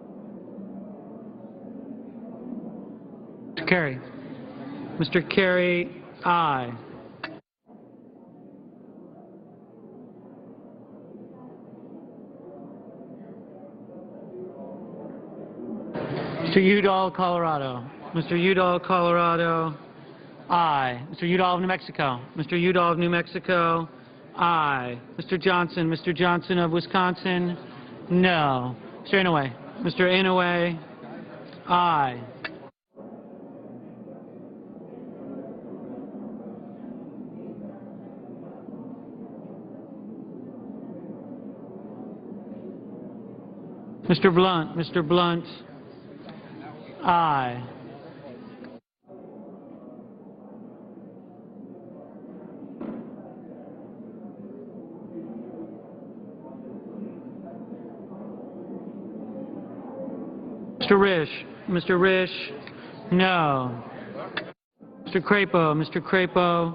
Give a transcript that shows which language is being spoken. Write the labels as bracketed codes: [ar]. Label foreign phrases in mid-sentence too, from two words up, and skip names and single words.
[en] Mr. Kerry, Aye. Mr. Udall, Colorado. Mr. Udall, Colorado. Aye. Mr. Udall of New Mexico. Mr. Udall of New Mexico. Aye. Mr. Johnson. Mr. Johnson of Wisconsin. No. Mr. Inouye. Mr. Inouye. Aye. Mr. Blunt. Mr. Blunt. Aye. Mr. Risch. Mr. Risch. No. Mr. Crapo. Mr. Crapo.